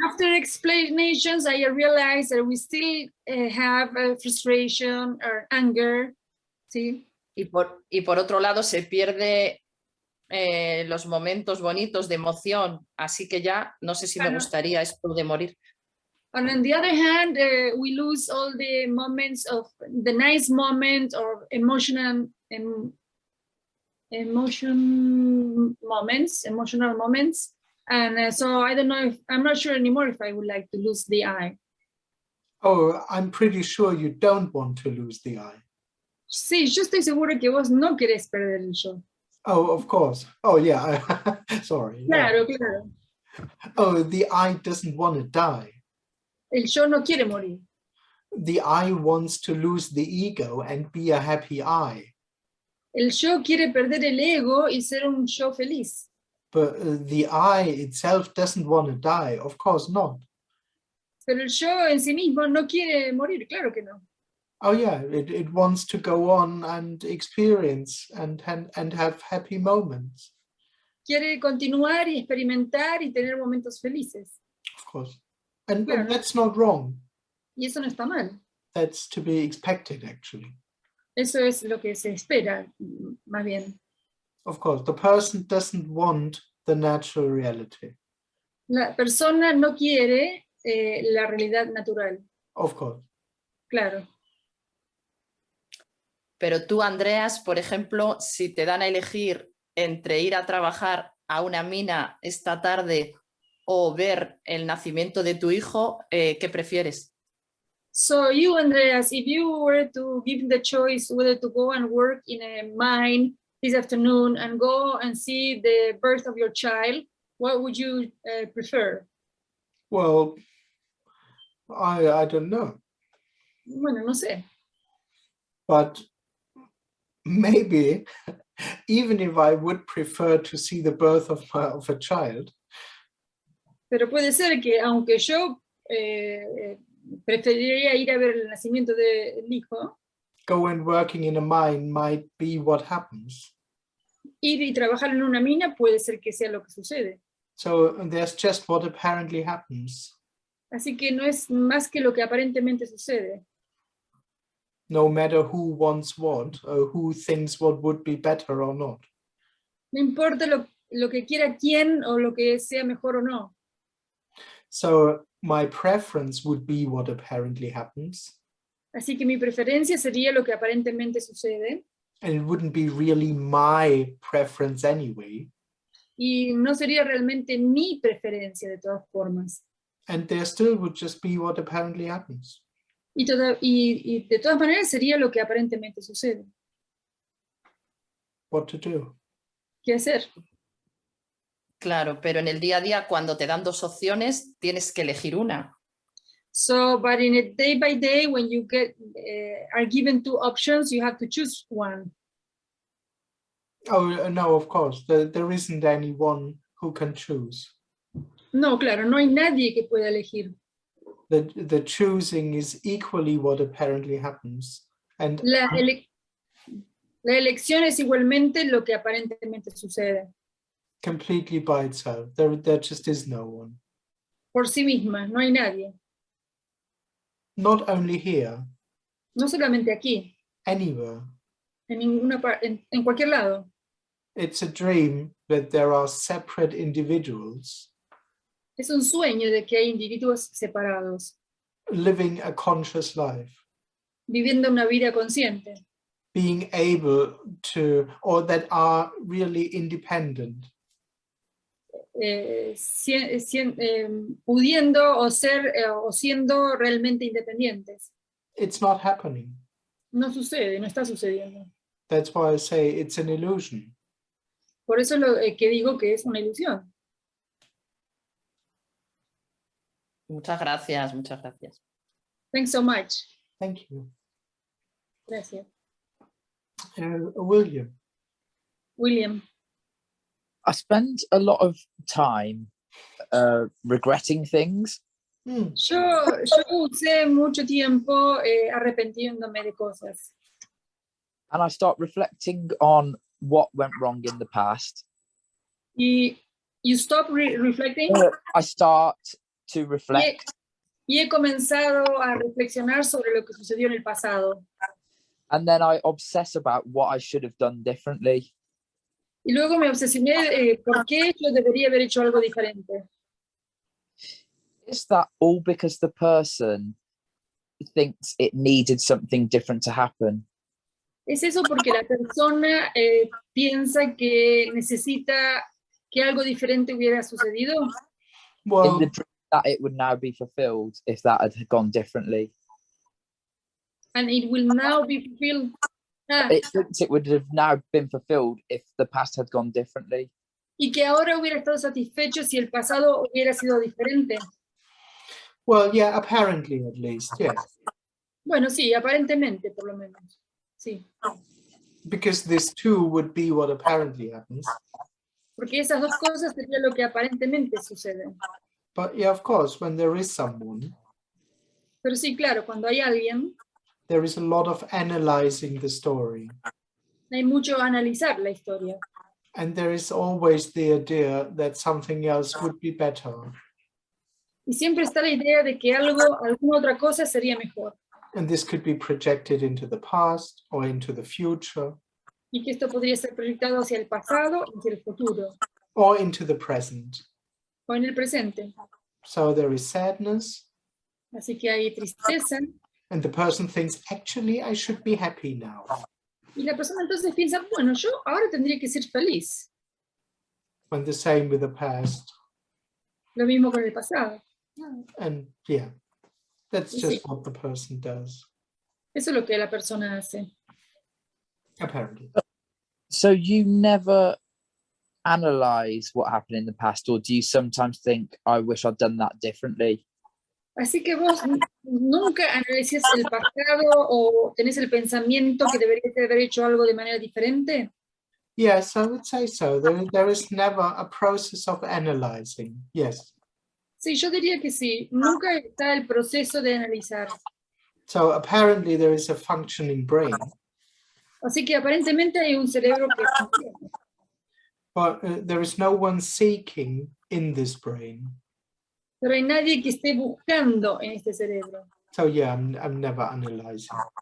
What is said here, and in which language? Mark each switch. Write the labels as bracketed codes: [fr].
[en] After explanations, I realized that we still have frustration or anger, [es] ¿sí? Y por otro lado se pierde los momentos bonitos de emoción, así que ya no sé si me gustaría esto de morir. [en] And on the other hand, we lose all the moments of the nice moment or emotional moments. And so I don't know I'm not sure anymore if I would like to lose the eye. Oh, I'm pretty sure you don't want to lose the eye. [es] Sí, yo estoy segura que vos no querés perder el yo. [en] Oh, of course. Oh, yeah. Sorry. [es] Claro, [en] Yeah. [es] claro. [en] Oh, the I doesn't want to die. [es] El yo no quiere morir. [en] The I wants to lose the ego and be a happy I. [es] El yo quiere perder el ego y ser un yo feliz. [en] But the I itself doesn't want to die. Of course not. [es] Pero el yo en sí mismo no quiere morir, claro que no. [en] Oh yeah, it wants to go on and experience and have happy moments. [es] Quiere continuar y experimentar y tener momentos felices. [en] Of course. And [es] Claro. [en] that's not wrong. [es] Y eso no está mal. [en] That's to be expected, actually. [es] Eso es lo que se espera, más bien. [en] Of course, the person doesn't want the natural reality. [es] La persona no quiere la realidad natural. [en] Of course. [es] Claro. Pero tú, Andreas, por ejemplo, si te dan a elegir entre ir a trabajar a una mina esta tarde o ver el nacimiento de tu hijo, ¿qué prefieres? [en] So you, Andreas, if you were to give the choice whether to go and work in a mine this afternoon and go and see the birth of your child, what would you prefer? Well, I don't know. [es] Bueno, no sé. [en] But maybe, even if I would prefer to see the birth of a child, [es] Pero puede ser que aunque yo preferiría ir a ver el nacimiento del hijo, [en] go and working in a mine might be what happens. [es] ir y trabajar en una mina puede ser que sea lo que sucede. [en] So there's just what apparently happens. [es] Así que no es más que lo que aparentemente sucede. [en] no matter who wants what or who thinks what would be better or not. [es] No importa lo que quiera quién o lo que sea mejor o no. [en] So my preference would be what apparently happens, [es] Así que mi preferencia sería lo que aparentemente sucede, [en] and it wouldn't be really my preference anyway. [es] y no sería realmente mi preferencia de todas formas. [en] And there still would just be what apparently happens. [es] Y de todas maneras sería lo que aparentemente sucede. [en] What to do? [es] ¿Qué hacer? Claro, pero en el día a día, cuando te dan dos opciones, tienes que elegir una. [en] So, but in a day by day, when you are given two options, you have to choose one. Oh, no, of course. There isn't anyone who can choose. [es] No, claro, no hay nadie que pueda elegir. [en] The choosing is equally what apparently happens. And [es] La elección es igualmente lo que aparentemente sucede. [en] completely by itself. There just is no one. [es] Por sí misma, no hay nadie. [en] Not only here, [es] No solamente aquí, [en] anywhere. [es] en ninguna en cualquier lado. [en] It's a dream that there are separate individuals [es] Es un sueño de que hay individuos separados, [en] living a conscious life, [es] viviendo una vida consciente, [en] being able to, or that are really independent. [es] pudiendo o ser o siendo realmente independientes. [en] It's not happening. [es] No sucede, no está sucediendo. That's why I say it's an illusion. Por eso lo que digo que es una ilusión. Muchas gracias, muchas gracias. [en] Thanks so much. Thank you. [es] Gracias. William. William. [en] I spend a lot of time regretting things. [es] Yo usé mucho tiempo arrepintiéndome de cosas. [en] And I start reflecting on what went wrong in the past. You stop reflecting? I start to reflect. [es] Y he comenzado a reflexionar sobre lo que sucedió en el pasado. [en] And then I obsess about what I should have done differently. [es] Y luego me obsesioné por qué yo debería haber hecho algo diferente. [en] Is that all because the person thinks it needed something different to happen? [es] ¿Es eso porque la persona piensa que necesita que algo diferente hubiera sucedido? [en] Well, In the dream that it would now be fulfilled if that had gone differently. And it will now be fulfilled. It thinks it would have now been fulfilled if the past had gone differently. [es] Y que ahora hubiera estado satisfecho si el pasado hubiera sido diferente. [en] well, yeah, apparently at least, yes. [es] Bueno, sí, aparentemente, por lo menos. Sí. [en] Because this too would be what apparently happens. [es] Porque esas dos cosas sería lo que aparentemente sucede. [en] But yeah, of course, when there is someone, [es] Pero sí, claro, cuando hay alguien, [en] there is a lot of analyzing the story. [es] hay mucho a analizar la historia. [en] And there is always the idea that something else would be better. [es] Y siempre está la idea de que alguna otra cosa sería mejor. [en] And this could be projected into the past or into the future [es] Y que esto podría ser proyectado hacia el pasado, hacia el futuro, [en] or into the present. [es] o en el presente. [en] So there is sadness, [es] Así que hay tristeza. [en] and the person thinks, actually, I should be happy now. [es] Y la persona entonces piensa, bueno, yo ahora tendría que ser feliz. [en] And the same with the past. [es] Lo mismo con el pasado. [en] And yeah, that's [es] Sí. [en] just what the person does, [es] Eso es lo que la persona hace. [en] apparently. So you never analyze what happened in the past, or do you sometimes think, I wish I'd done that differently? [es] Así que vos nunca analizas el pasado o tenés el pensamiento que deberías haber hecho algo de manera diferente. [en] Yes, I would say so. There is never a process of analyzing. Yes. [es] Sí, yo diría que sí. Nunca está el proceso de analizar. [en] So apparently there is a functioning brain, [es] Así que aparentemente hay un cerebro que funciona. [en] but there is no one seeking in this brain. [es] Pero hay nadie que esté buscando en este cerebro. [en] So yeah, I'm never analyzing.